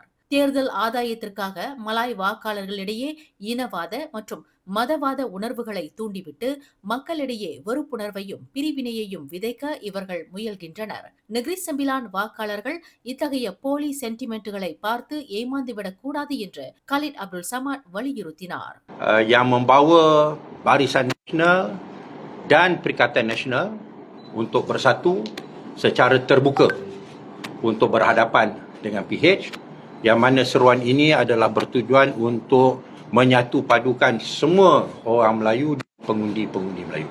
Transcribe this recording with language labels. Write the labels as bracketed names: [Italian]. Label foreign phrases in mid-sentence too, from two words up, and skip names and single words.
[Tamil] தேர்தல் ஆதாயத்திற்காக மலாய் வாக்காளர்களிடையே இனவாத மற்றும் மதவாத உணர்வுகளை தூண்டிவிட்டு மக்களிடையே வெறுப்புணர்வையும் பிரிவினையையும் விதைக்க இவர்கள் முயல்கின்றனர். நெகிரி செம்பிலான் வாக்காளர்கள் இத்தகைய போலி சென்டிமெண்ட்டுகளை பார்த்து ஏமாந்துவிடக் கூடாது என்று கலீத் அப்துல் சமாட் வலியுறுத்தினார். [Malay] Yang membawa Barisan Nasional dan Perikatan Nasional untuk bersatu secara terbuka untuk berhadapan dengan PH, yang mana seruan ini adalah bertujuan untuk menyatu padukan semua orang Melayu, pengundi-pengundi Melayu.